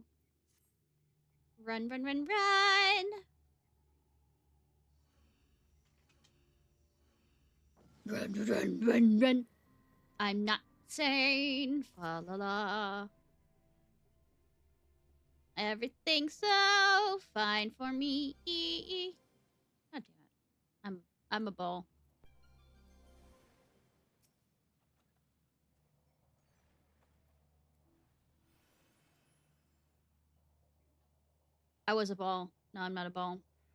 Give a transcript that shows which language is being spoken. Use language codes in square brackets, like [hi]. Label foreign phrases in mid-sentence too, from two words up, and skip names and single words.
[en] Run, run, run, run! Run, run, run, run! I'm not sane. Fa la la. Everything's so fine for me. God damn it. I'm a ball. I was a ball. No, I'm not a ball.